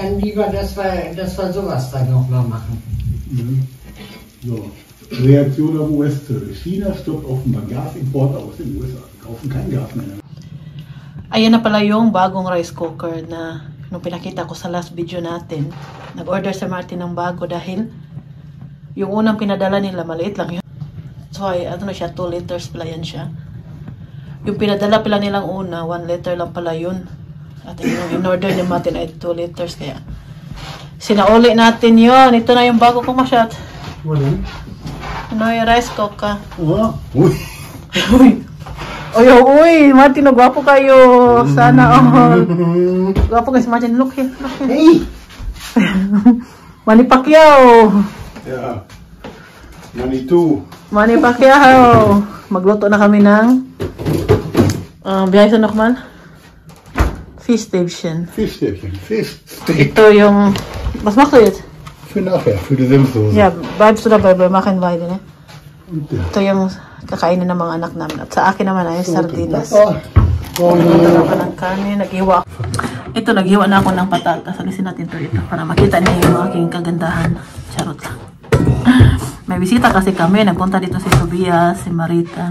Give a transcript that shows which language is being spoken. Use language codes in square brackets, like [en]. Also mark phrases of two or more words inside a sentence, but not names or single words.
[de] lieber, dass wir sowas dann nochmal machen. Mhm. So. Reaktion auf US-Zölle. China stoppt offenbar Gasimport aus den USA. Kaufen kein Gas mehr. [tl] Ayan na pala yung bagong rice cooker na nung pinakita ko sa [en] last video [tl] natin. Nag-order si Martin ng bago dahil yung unang pinadala nila maliit lang yun. So ay ano siya, 2 liters pala yan siya. Yung pinadala pala nilang una, 1 liter lang pala yun. At yung in-order ni Martin ay 2 liters kaya sinauli natin yun. Ito na yung bago kong masyat. Wala. Ano yung rice cooker? Oh. Uy. Uy. Uy, Martin, gwapo kayo. Sana all. Gwapo kayo si Martin. [en] Look here. Look here. Hey! Manny Pacquiao. [de] Ja. Manitou. Manny Pacquiao. [tl] Magluto na kami ng biyahe sa Nokman. [en] Fish station. [de] Fischstäbchen. Fischsteak. [tl] Ito yung... [de] Was machst du jetzt? Für nachher, für die Senfsoße. Ja, bleibst du dabei, wir machen beide, ne? Und der. [tl] Ito yung kakainin ng mga anak namin. At sa akin naman ay sardinas. Oh. Ito na pa ng kanin, naghiwa. Ito, naghiwa na ako ng patatas. Alisin natin ito para makita niyo yung aking kagandahan. Charot lang. May bisita kasi kami. Nagpunta dito si Tobias, si Marita.